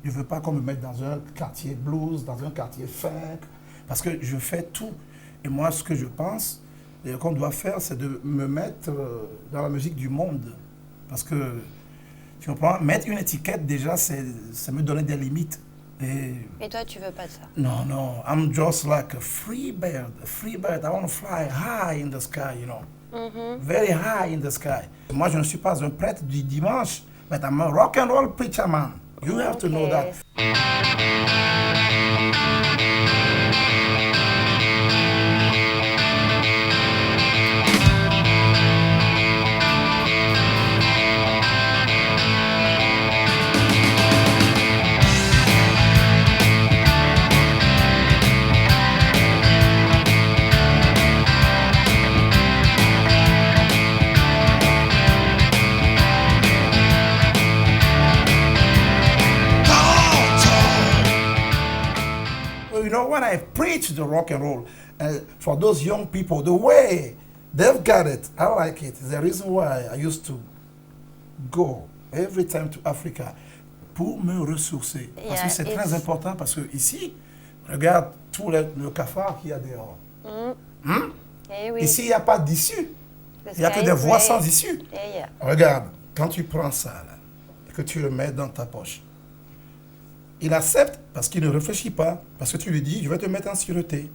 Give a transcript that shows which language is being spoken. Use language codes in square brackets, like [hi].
[fr] Je ne veux pas qu'on me mette dans un quartier blues, dans un quartier funk, parce que je fais tout. Et moi, ce que je pense qu'on doit faire, c'est de me mettre dans la musique du monde. Parce que, tu comprends, mettre une étiquette, déjà, c'est me donner des limites. Et toi, tu veux pas de ça? Non, non, [en] I'm just like a free bird. A free bird, I want to fly high in the sky, you know. Very high in the sky. [fr] Moi, je ne suis pas un prêtre du dimanche, [en] but I'm a rock and roll preacher man. You have to know that. You know, when I preach the rock and roll, for those young people, the way they've got it, I like it. It's the reason why I used to go every time to Africa [fr] pour me ressourcer. Parce que c'est très important, parce que ici, regarde tout le cafard qu'il y a dehors. Oui. Ici, il n'y a pas d'issue. Il n'y a que des voix sans issue. Regarde, quand tu prends ça là, et que tu le mets dans ta poche, Il accepte parce qu'il ne réfléchit pas. Parce que tu lui dis, je vais te mettre en sûreté.